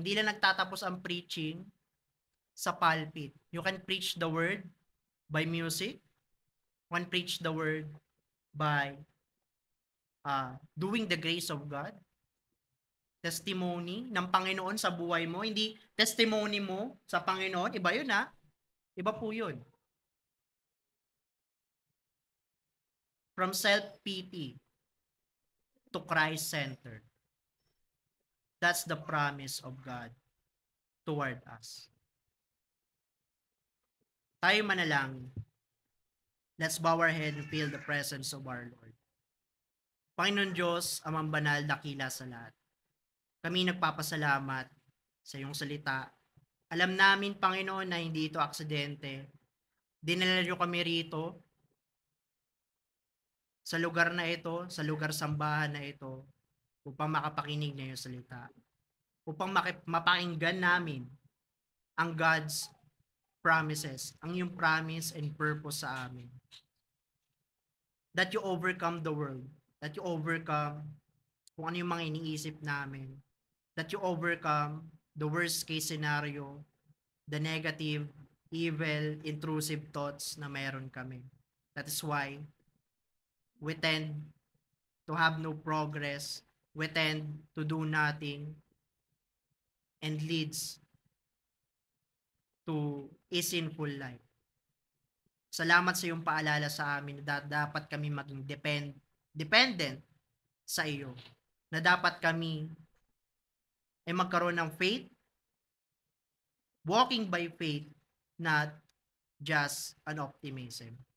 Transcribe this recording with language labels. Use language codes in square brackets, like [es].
[tl] Hindi lang nagtatapos ang preaching sa pulpit. [en] You can preach the word by music. You can preach the word by doing the grace of God. [tl] testimony ng Panginoon sa buhay mo, hindi testimony mo sa Panginoon, iba yun ha. Iba po yun. [en] From self-pity to Christ-centered. That's the promise of God toward us. Tayo manalangin. Let's bow our head and feel the presence of our Lord. [tl] Panginoon Diyos, Amang Banal, dakila sa lahat. Kami nagpapasalamat sa iyong salita. Alam namin, Panginoon, na hindi ito aksidente. Dinala niyo kami rito sa lugar na ito, sa lugar sambahan na ito, upang makapakinig na iyong salita. Upang mapakinggan namin ang God's promises, ang iyong promise and purpose sa amin. [en] That you overcome the world. [tl] That you overcome kung ano yung mga iniisip namin. [en] That you overcome the worst case scenario, the negative, evil, intrusive thoughts na meron kami. That is why we tend to have no progress. We tend to do nothing and leads to a sinful life. [tl] Salamat sa iyong paalala sa amin na dapat kami maging dependent sa iyo. [en] Na dapat kami ay magkaroon ng faith, walking by faith, not just an optimism.